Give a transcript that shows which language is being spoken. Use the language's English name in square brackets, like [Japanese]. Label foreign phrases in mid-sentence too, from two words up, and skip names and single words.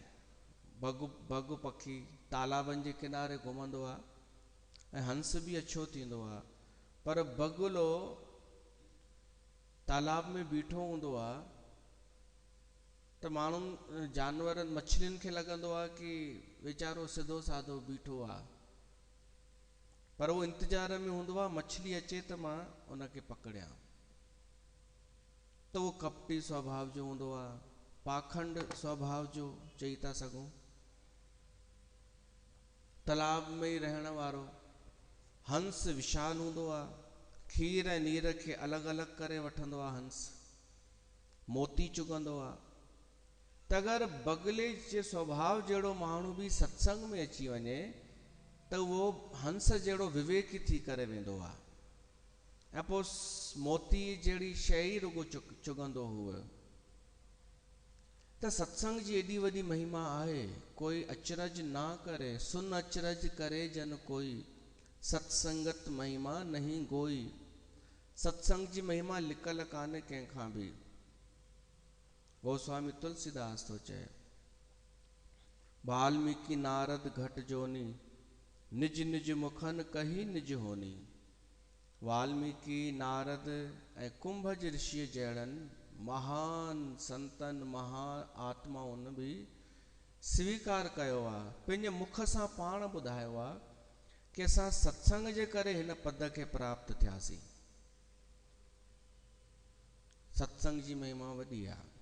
[Sindhi] बग पखी तालाबनि जे किनारे घुमंदो आहे ऐं हंस भी अच्छो थींदो आहे, पर बगुलो तालाब में बीठो हूंदो आहे त माण्हुनि जानवरनि मछलियुनि खे लॻंदो आहे कि वीचारो सिधो साधो बीठो आहे, पर उहो इंतज़ार में हूंदो आहे मछली अचे त मां उनखे पकड़ियां। त उहो कपटी स्वभाव जो हूंदो आहे, पाखंड स्वभाव जो चई था सघूं। तालाब में ही रहण वारो हंस विशाल हूंदो आहे, खीर ऐं नीर खे अलॻि अलॻि करे वठंदो आहे हंस, मोती चुगंदो आहे। त अगरि बगुले जे स्वभाव जहिड़ो माण्हू बि सत्संग में अची वञे त उहो हंस जहिड़ो विवेकी थी करे वेंदो आहे, ऐं पोइ मोती जहिड़ी शइ रुगो चुगंदो हुओ। त सत्संग जी एॾी वॾी महिमा आहे, [Awadhi] कोई अचरज ना करे, सुन अचरज करे जन कोई, सत्संगत महिमा नहीं गोई। [Sindhi] सत्संग जी महिमा लिकल कान्हे कंहिंखां बि। गोस्वामी तुलसीदास थो चए, [Awadhi] वाल्मीकि नारद घट जोनी, निज निज मुखन कही निज होनी। [Sindhi] वाल्मीकि नारद ऐं कुंभज ऋषि जहिड़नि महान संतन महान आत्माउनि बि स्वीकार कयो आहे, पंहिंजे मुख सां पाण ॿुधायो आहे कि असां सत्संग जे करे हिन पद खे प्राप्त थियासीं। सत्संग जी महिमा वॾी आहे।